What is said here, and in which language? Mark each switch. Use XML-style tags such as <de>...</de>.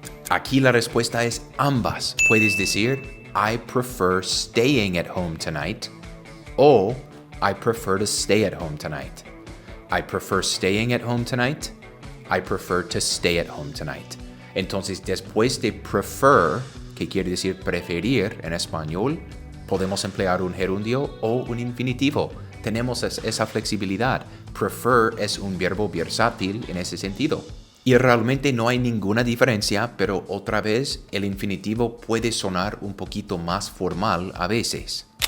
<es>Aquí la respuesta es ambas. Puedes decir</es> <en>I prefer staying at home tonight o I prefer to stay at home tonight. I prefer staying at home tonight. I prefer to stay at home tonight.</en> <es>Entonces, después de prefer, que quiere decir preferir en español, podemos emplear un gerundio o un infinitivo. Tenemos esa flexibilidad. Prefer es un verbo versátil en ese sentido. Y realmente no hay ninguna diferencia, pero otra vez el infinitivo puede sonar un poquito más formal a veces.</es>